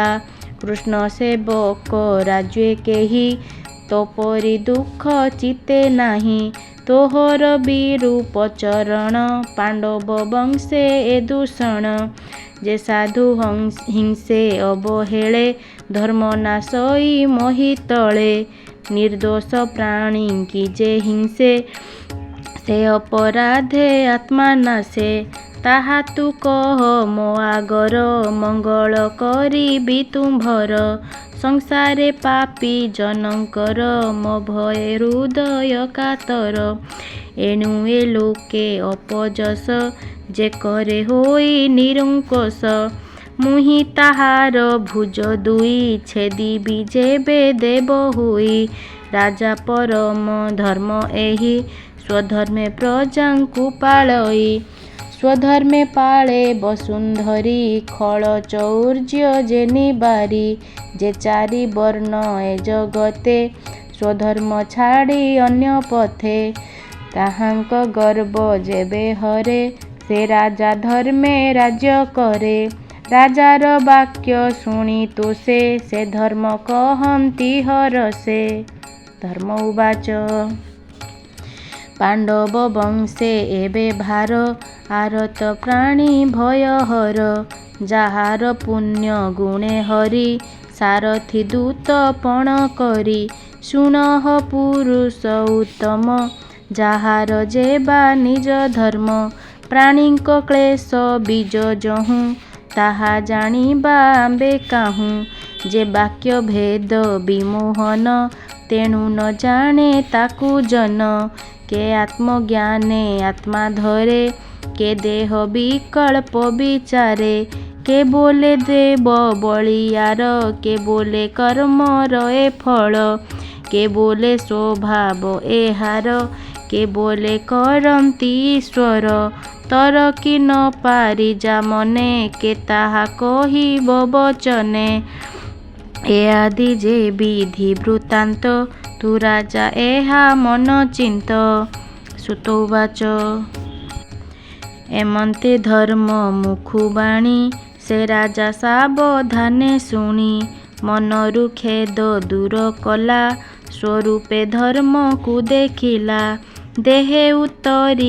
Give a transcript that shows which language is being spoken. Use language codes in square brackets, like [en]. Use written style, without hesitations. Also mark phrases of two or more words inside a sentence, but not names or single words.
[or] କୃଷ୍ଣ ସେବକ ରାଜ୍ୟେ କେହି ତୋ ପରି ଦୁଃଖ ଚିତେ ନାହିଁ। ତୋହର ବିରୂପ ଚରଣ ପାଣ୍ଡବ ବଂଶେ ଏ ଦୂଷଣ। ଯେ ସାଧୁ ହିଂସେ ଅବହେଳେ ଧର୍ମ ନାଶଇ ମୋହି ତଳେ। ନିର୍ଦୋଷ ପ୍ରାଣୀ କି ଯେ ହିଂସେ ସେ ଅପରାଧେ ଆତ୍ମା ନାଶେ ତାହା ତୁ କହ ମୋ ଆଗର ମଙ୍ଗଳ କରିବି ତୁମ୍ଭର ସଂସାରେ ପାପୀ ଜନକର ମୋ ଭୟ ହୃଦୟ କାତର ଏଣୁ ଏ ଲୋକେ ଅପଯଶ ଯେ କରେ ହୋଇ ନିରଙ୍କୁଶ ମୁହିଁ ତାହାର ଭୁଜ ଦୁଇ ଛେଦିବି ଯେବେ ଦେବ ହୁଇ ରାଜା ପରମ ଧର୍ମ ଏହି ସ୍ୱଧର୍ମେ ପ୍ରଜାଙ୍କୁ ପାଳଇ ସ୍ୱଧର୍ମେ ପାଳେ ବସୁନ୍ଧରୀ ଖଳ ଚୌର୍ଯ୍ୟ ଯେ ନିବାରି ଯେ ଚାରି ବର୍ଣ୍ଣ ଏ ଜଗତେ ସ୍ୱଧର୍ମ ଛାଡ଼ି ଅନ୍ୟ ପଥେ ତାହାଙ୍କ ଗର୍ବ ଯେବେ ହରେ ସେ ରାଜା ଧର୍ମେ ରାଜ୍ୟ କରେ ରାଜାର ବାକ୍ୟ ଶୁଣି ତୋ ସେ ଧର୍ମ କହନ୍ତି ହରସେ ଧର୍ମ ଉବାଚ ପାଣ୍ଡବ ବଂଶେ ଏବେ ଭାର ଆରତ ପ୍ରାଣୀ ଭୟହର ଯାହାର ପୁଣ୍ୟ ଗୁଣେ ହରି ସାରଥି ଦୂତ ପଣ କରି ଶୁଣହ ପୁରୁଷ ଉତ୍ତମ ଯାହାର ଯେବା ନିଜ ଧର୍ମ ପ୍ରାଣୀକ କ୍ଳେଶ ବୀଜ ଯହୁଁ ତାହା ଜାଣିବା ଆମ୍ଭେ କାହୁଁ ଯେ ବାକ୍ୟ ଭେଦ ବିମୋହନ ତେଣୁ ନ ଜାଣେ ତାକୁ ଜନ କେ ଆତ୍ମଜ୍ଞାନେ ଆତ୍ମା ଧରେ କେ ଦେହ ବିକଳ୍ପ ବିଚାରେ କେ ବୋଲେ ଦେବ ବଳିଆର କେ ବୋଲେ କର୍ମ ରହେ ଫଳ କେ ବୋଲେ ସ୍ୱଭାବ ଏହାର କେ ବୋଲେ କରନ୍ତି ଈଶ୍ୱର ତର କି ନ ପାରି ଯା ମନେ କେ ତାହା କହିବ ବଚନେ ଏ ଆଦି ଯେ ବିଧି ବୃତ୍ତାନ୍ତ ତୁ ରାଜା ଏହା ମନ ଚିନ୍ତ ସୁତ ଉବାଚ ଏମନ୍ତେ ଧର୍ମ ମୁଖୁବାଣୀ ସେ ରାଜା ସାବଧାନେ ଶୁଣି ମନରୁ ଖେଦ ଦୂର କଲା ସ୍ୱରୂପେ ଧର୍ମ କୁ ଦେଖିଲା ଦେହେ ଉତ୍ତରି